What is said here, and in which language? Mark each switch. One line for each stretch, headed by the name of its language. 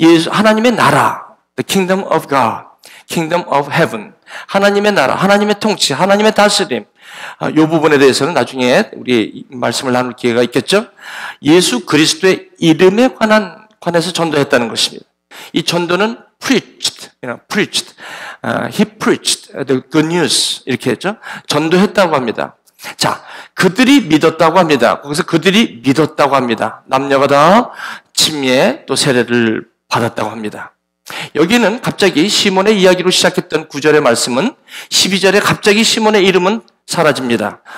Korean: 하나님의 나라,
English: the kingdom of God, kingdom of heaven,
Korean: 하나님의 나라, 하나님의 통치, 하나님의 다스림. 이 부분에 대해서는 나중에 우리 말씀을 나눌 기회가 있겠죠. 예수 그리스도의 이름에 관해서 전도했다는 것입니다. 이 전도는
English: preached, he preached the good news
Korean: 이렇게 했죠. 전도했다고 합니다. 자, 그들이 믿었다고 합니다. 거기서 그들이 믿었다고 합니다. 남녀가 다 침례 또 세례를 받았다고 합니다. 여기는 갑자기 시몬의 이야기로 시작했던 9절의 말씀은 12절에 갑자기 시몬의 이름은 사라집니다.